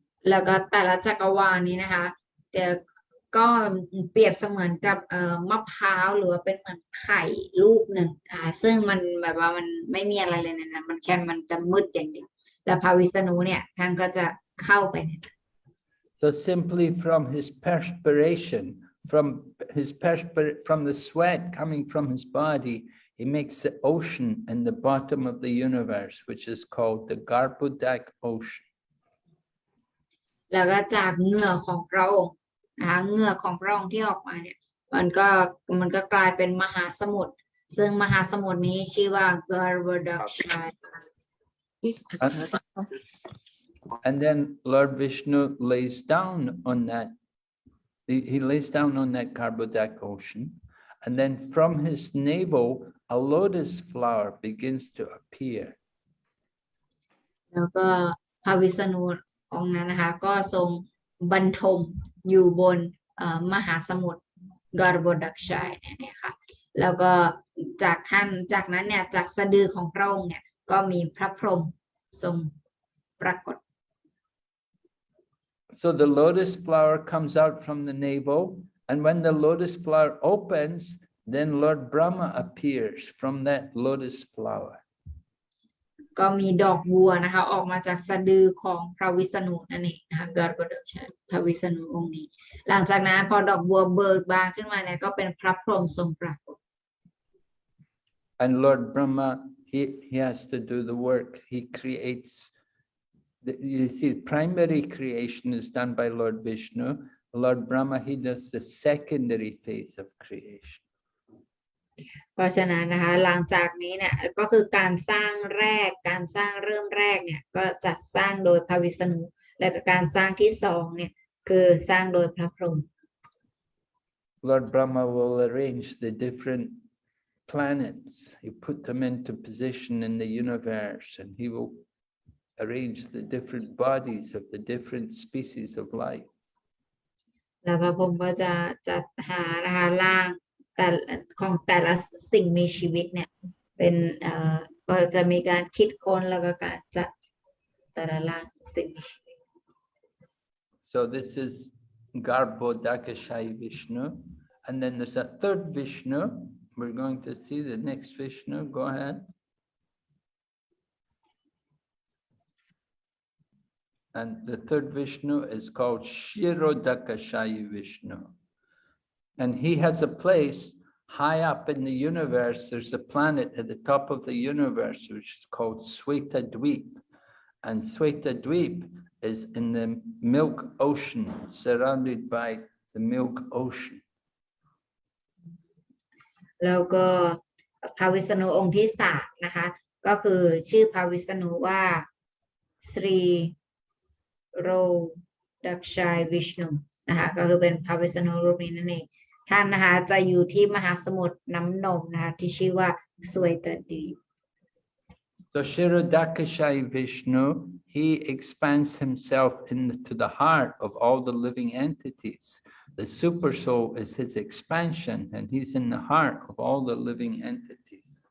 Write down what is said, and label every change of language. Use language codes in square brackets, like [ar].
[th] แล้วก็แต่ละจักรวาลนี้นะคะแต่ก็เปรียบเสมือนกับมะพร้าวหรือว่าเป็นเหมือนไข่ลูกหนึ่งซึ่งมันแบบว่ามันไม่มีอะไรเลยนะมันจะมืดอย่างเดียวแล้วพระวิษณุเนี่ยท่านก็จะเข้าไปใน [en] So simply from his perspiration, from the sweat coming from his body, he makes the ocean in the bottom of the universe, which is called the Garbhodak Ocean. [th] แล้วก็จากเหงื่อของพระองค์นะคะเหงื่อของพระองค์ที่ออกมาเนี่ยมันก็กลายเป็นมหาสมุทรซึ่งมหาสมุทรนี้ชื่อว่า Garbhodakashayi. [en] And then Lord Vishnu lays down on that. He lays down on that Garbhodak ocean, and then from his navel a lotus flower begins to appear. [th] แล้วก็พระวิษณุองค์นั้นนะคะก็ทรงบรรทมอยู่บนมหาสมุทร Garbhodakashayi เนี่ยค่ะแล้วก็จากนั้นเนี่ยจากสะดือของพระองค์เนี่ยก็มีพระพรหมทรงปรากฏ [en] So the lotus flower comes out from the navel, and when the lotus flower opens, then Lord Brahma appears from that lotus flower. [th] ก็มีดอกบัวนะคะออกมาจากสะดือของพระวิษณุนั่นเองนะคะ Garbhodakashayi พระวิษณุองค์นี้หลังจากนั้นพอดอกบัวเบิกบานขึ้นมาเนี่ยก็เป็นพระพรหมทรงปรากฏ [en] And Lord Brahma, he has to do the work. He creates. You see, primary creation is done by Lord Vishnu. Lord Brahma, he does the secondary phase of creation. [th] เพราะฉะนั้นนะคะหลังจากนี้เนี่ยก็คือการสร้างเริ่มแรกเนี่ยก็จัดสร้างโดยพระวิษณุและการสร้างที่สองเนี่ยคือสร้างโดยพระพรหม [en] Lord Brahma will arrange the different planets. He put them into position in the universe, and he will arrange the different bodies of the different species of life. [th] แล้วพระพรหมก็จะจัดหานะคะร่างแต่ของแต่ละสิ่งมีชีวิตเนี่ยเป็นก็จะมีการคิดค้นแล้วก็การจัดแต่ละร่างสิ่งมีชีวิต [en] So this is Garbhodakashayi Vishnu, and then there's a third Vishnu. We're going to see the next Vishnu. Go ahead. And the third Vishnu is called Shirodakashayi Vishnu. And he has a place high up in the universe. There's a planet at the top of the universe, which is called Swetadweep. And Swetadweep is in the Milk Ocean, surrounded by the Milk Ocean. [th] แล้วก็พระวิษณุองค์ที่สามนะคะก็คือชื่อพระวิษณุว่าสรีโรดักชัยวิชนุนะคะก็คือเป็นพระวิษณุรูปนี้นั่นเองท่านนะคะจะอยู่ที่มหาสมุทรน้ำนมนะคะที่ชื่อว่าสวยตดีป [en] So Shirodakashayi Vishnu, he expands himself into the heart of all the living entities. The super soul is his expansion, and he's in the heart of all the living entities.